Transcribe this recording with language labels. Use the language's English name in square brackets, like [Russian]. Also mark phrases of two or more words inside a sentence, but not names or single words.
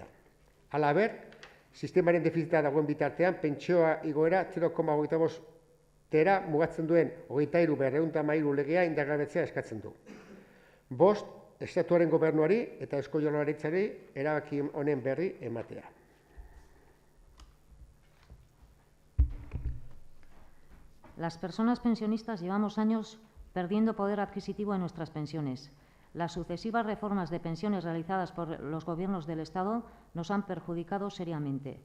[Basque] Halaber, sistemaren defizita dagoen bitartean, pentsioa igoera 0,25 mugatzen duen 23.213 legea indargabetzea eskatzen du. 5. Estatuaren gobernuari eta Eusko Jaurlaritzari erabaki honen berri ematea. [Spanish] Las personas pensionistas llevamos años perdiendo poder adquisitivo en nuestras pensiones. Las sucesivas reformas de pensiones realizadas por los gobiernos del Estado nos han perjudicado seriamente.